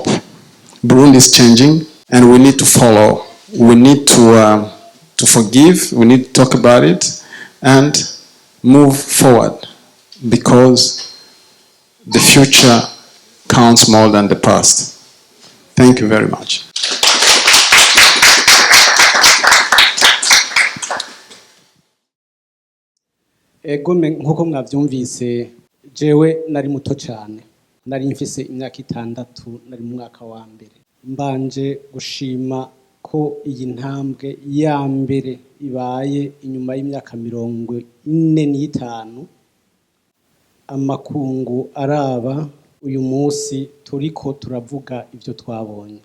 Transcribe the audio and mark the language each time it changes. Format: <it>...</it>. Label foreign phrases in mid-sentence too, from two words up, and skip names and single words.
<en>Burundi is changing, and we need to follow. We need to forgive, we need to talk about it, and move forward, because the future counts more than the past. Thank you very much.</en> <rn>Ego nkuko mwavyumvise, jewe nari muto cyane, nari mfise imyaka 6, nari mu mwaka wa mbere. Mbanje gushima ko iyi ntambwe ya mbere ibaye inyuma y'imyaka 45 amakungu araba uyu munsi turiko turavuga ivyo twabonye.</rn>